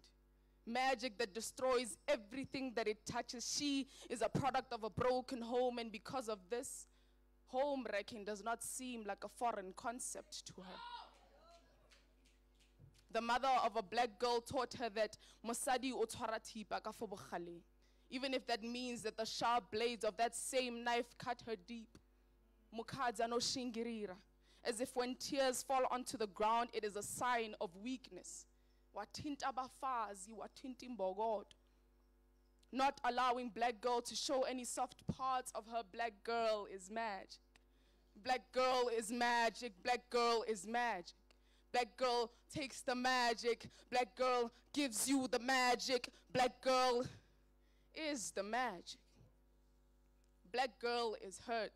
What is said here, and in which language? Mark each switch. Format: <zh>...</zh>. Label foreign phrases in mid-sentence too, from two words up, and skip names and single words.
<en>Magic that destroys everything that it touches. She is a product of a broken home, and because of this, home wrecking does not seem like a foreign concept to her. The mother of a black girl taught her that</en> <tn>mosadi o tshwara thipa ka fo bogale,</tn> <en>even if that means that the sharp blades of that same knife cut her deep.</en> <sn>Mukadza no shingirira,</sn> <en>as if when tears fall onto the ground, it is a sign of weakness.</en> <zu>Wathinta abafazi, wathinta imbokodo.</zu> <en>Not allowing black girl to show any soft parts of her black girl is magic. Black girl is magic. Black girl is magic. Black girl takes the magic. Black girl gives you the magic. Black girl is the magic. Black girl is hurt.</en>